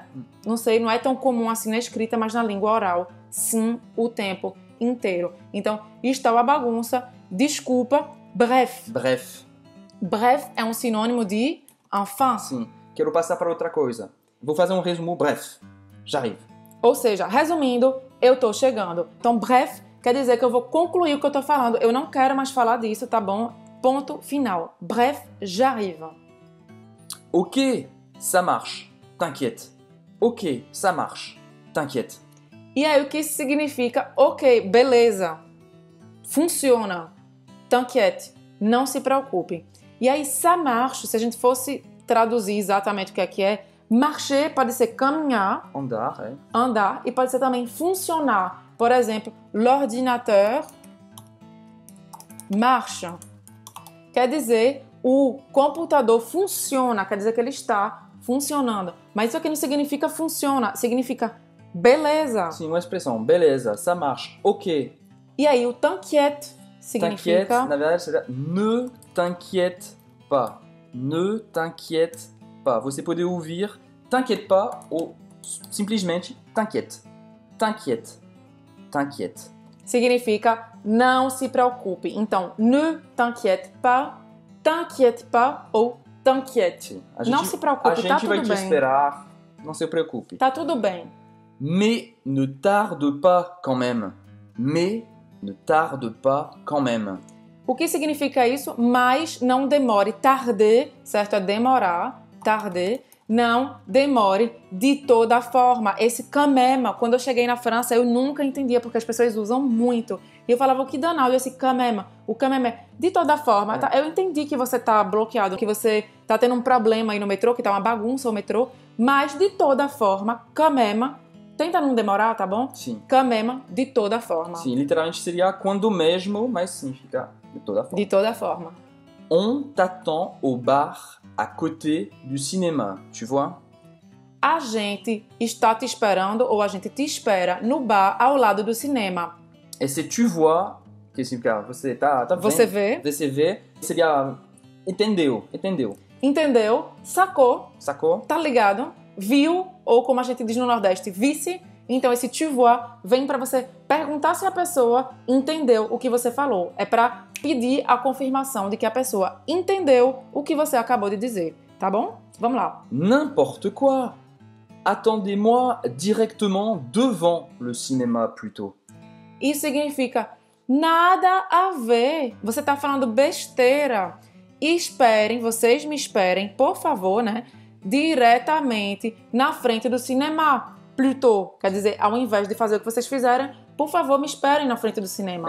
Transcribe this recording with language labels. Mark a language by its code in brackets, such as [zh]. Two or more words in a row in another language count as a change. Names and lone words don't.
[pt] Não sei, não é tão comum assim na escrita, mas na língua oral, sim, o tempo inteiro. Então, está uma bagunça, desculpa, bref. Bref. Bref é um sinônimo de enfin. Sim. Quero passar para outra coisa. Vou fazer um resumo bref. [fr] J'arrive. [pt] Ou seja, resumindo, eu tô chegando. Então, bref quer dizer que eu vou concluir o que eu tô falando. Eu não quero mais falar disso, tá bom? Ponto final. [fr] Bref, j'arrive. Ok, ça marche. T'inquiète. Ok, ça marche. T'inquiète. [pt] E aí, o que isso significa? Ok, beleza. Funciona. T'inquiète. Não se preocupe. E aí, [fr] ça marche, [pt] se a gente fosse traduzir exatamente o que é, marcher pode ser caminhar, Andar, é. andar, e pode ser também funcionar. Por exemplo, [fr] l'ordinateur marche. [pt] Quer dizer, o computador funciona, quer dizer que ele está funcionando. Mas isso aqui não significa funciona, significa beleza. Sim, uma expressão. Beleza, [fr] ça marche. [pt] Ok. E aí, o t'inquiète T'inquiète, significa... na verdade, seria [fr] ne t'inquiète pas. Ne t'inquiète pas. [pt] Você pode ouvir [fr] t'inquiète pas [pt] ou simplesmente t'inquiète. [fr] T'inquiète. T'inquiète. [pt] Significa não se preocupe. Então, [fr] ne t'inquiète pas ou t'inquiète. [pt] Não se preocupe, a gente tá vai tudo te bem. esperar. Não se preocupe. Tá tudo bem. [fr] Mais ne tarde pas quand même. Mais ne tarde pas quand même. [pt] O que significa isso? Mas não demore. Tarder, certo? É demorar. Tarder. Não demore de toda forma. Esse [fr] quand même, [pt] quando eu cheguei na França, eu nunca entendia porque as pessoas usam muito. E eu falava, o que danado esse [fr] quand même? [pt] O [fr] quand même [pt] é de toda forma. Tá? Eu entendi que você tá bloqueado, que você tá tendo um problema aí no metrô, que tá uma bagunça o metrô. Mas de toda forma, [fr] quand même, [pt] tenta não demorar, tá bom? Sim. [fr] Quand même, [pt] de toda forma. Sim, literalmente seria quando mesmo, mas significa de toda forma. De toda forma. [fr] On t'attend au bar à côté du cinéma, tu vois? [pt] A gente está te esperando ou a gente te espera no bar ao lado do cinema. [fr] Et c'est tu vois, [pt] que significa você tá vendo? Você vê, Você vê, seria entendeu, entendeu. entendeu, sacou, Sacou? tá ligado, viu, ou como a gente diz no Nordeste, vice. Então esse [fr] tu vois [pt] vem para você perguntar se a pessoa entendeu o que você falou. É para pedir a confirmação de que a pessoa entendeu o que você acabou de dizer, tá bom? Vamos lá. [fr] N'importe quoi. Attendez-moi directement devant le cinéma plutôt. [pt] Isso significa nada a ver. Você tá falando besteira. Esperem, vocês me esperem, por favor, né? Diretamente na frente do cinema. Plutôt, quer dizer, ao invés de fazer o que vocês fizeram, por favor, me esperem na frente do cinema.